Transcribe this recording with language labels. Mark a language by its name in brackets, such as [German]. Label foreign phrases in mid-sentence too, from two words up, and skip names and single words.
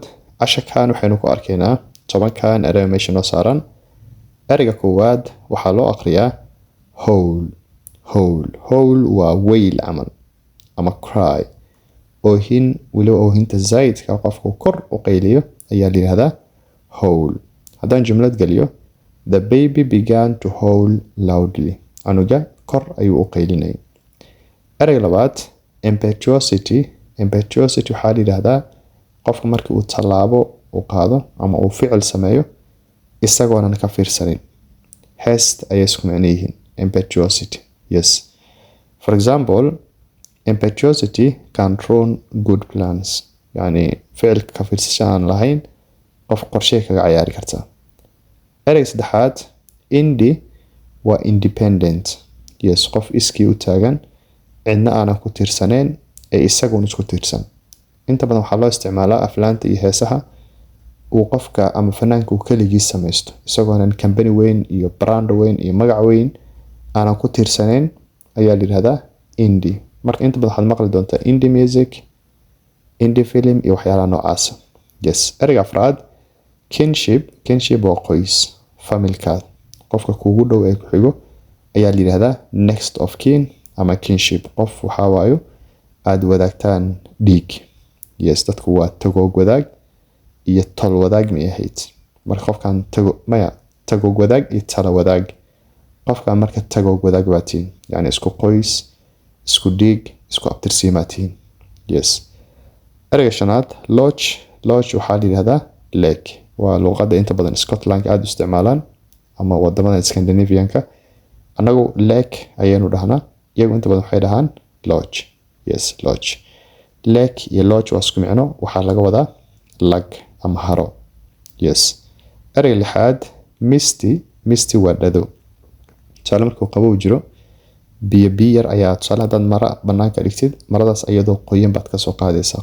[Somali] Casharkan waxaynu ku arkaynaa tobankan erey meesha noo saaran. Ereyga koowaad waxaa loo aqriyaa howl waa weyl camal ama cry. Weliba oohinta zaidka qofku kor u qayliyo ayaa la yiraahdaa howl. Haddaan jumlad geliyo, [English] the baby began to howl loudly. [Somali] Canuga kor ayuu u qaylinayay. Ereyga labaad, impetuosity waxaa la yiraahdaa qofka markii uu tallaabo u qaado ama uu ficil sameeyo isagoonan ka fiirsanin. Haste ayay isku macno yihiin. Impetuosity, yes. [English] For example, impetuosity can ruin good plans. [Somali] Yani ficilka ka fiirsasho aan lahayn qof qorshe kaga ciyaari karta. Ereyga saddexaad, indie waa independent. Yes, qof iskii u taagan, cidna aanan ku tiirsaneyn ee isagoon isku tiirsan. Inta badan waxaa loo isticmaalaa aflaanta iyo heesaha uu qofka ama fanaanka uu kaligiis samaysto isagoonan company weyn iyo brand weyn iyo magac weyn aanan ku tiirsaneyn ayaa la yiraahdaa indie. Marka inta badan waxaad maqli doontaa [English] indie music, indie film [Somali] iyo waxyaalaha noocaas. Yes. Ereyga afraad, kinship waa qoys, familkaad. Qofka kuugu dhow ee ku xigo ayaa la yiraahdaa [English] next of kin [Somali] ama kinship. Qof waxaa waayo aad wadaagtaan dhiig. Yes, dadku waa tagoog wadaag iyo tol wadaag ma ahayd. Marka qofkan tagoog wadaag iyo talo wadaag. Qofkan marka tagoog wadaag baatiin, yani isku qoys, isku dhiig, isku abtirsiimaatiin. Yes. Ereyga shanaad, lodge waxaa la yiraahdaa lake. Waa luqadda inta badan Scotland aad u isticmaalaan ama wadamada Scandinavian-ka. Anagu lake ayaynu dhahnaa, iyagu inta badan waxay dhahaan lodge. Yes, lodge. Lake iyo lodge waa isku micno, waxaa laga wadaa lag ama haro. Yes. Ereyga lixaad, misty waa dhado. Tusaale markuu qabow jiro, biyo yar ayaa tusaale haddaad mara banaanka dhigtid, maradaas iyadoo qoyan baad kasoo qaadaysaa.